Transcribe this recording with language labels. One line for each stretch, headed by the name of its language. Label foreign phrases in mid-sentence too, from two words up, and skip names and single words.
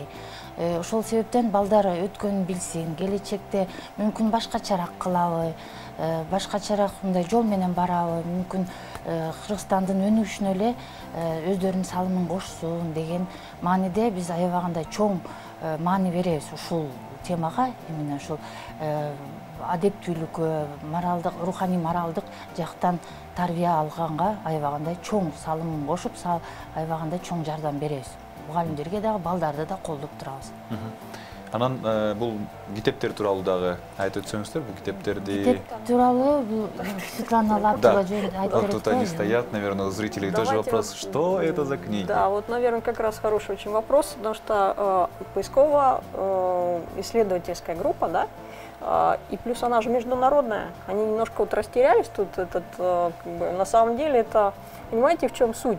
Kyrgyz: Ошол себептен балдар өткөнүн билсин, келечекте мүмкүн башкачараак кылабы, башкачараак мындай жол менен барабы, мүмкүн Кыргызстандын өнүгүшүнө эле өздөрүнүн салымын кошсун деген мааниде биз аябагандай чоң маани беребиз ушул темага, именно ушул адептүүлүккө, моралдык, руханий моралдык жактан тарбия алганга аябагандай чоң салымын кошуп, аябагандай чоң жардам беребиз. Мугалимдерге дагы, балдарды да колдоп турабыз. Анан бул китептер тууралуу дагы айтып өтсөңүздөр, бул китептерди... Китеп тууралуу Светлана Лаптова жөнүндө айтып берет.
Russian: Тут они стоят, наверное, у зрителей тоже вопрос, что это за книги? Да, вот, наверное, как раз хороший очень вопрос, потому что поисково-исследовательская группа, да, и плюс она же международная, они немножко вот растерялись тут, на самом деле это, понимаете, в чем суть?